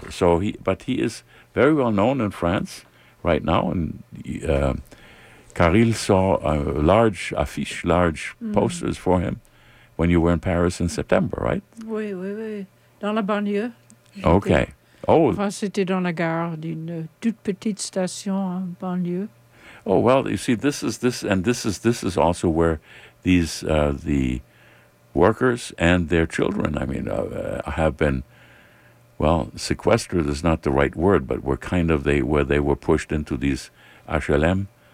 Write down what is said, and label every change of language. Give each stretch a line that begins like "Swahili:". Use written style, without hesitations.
English: So he is very well known in France right now, and car il saw large posters for him when you were in Paris in September, right?
French: Oui, dans la banlieue.
English: Okay. Oh.
French: Enfin, c'était dans la gare d'une toute petite station en banlieue.
English: Oh well, you see, this is also where these the workers and their children. I mean, have been sequestered is not the right word, but were kind of they were pushed into these HLM.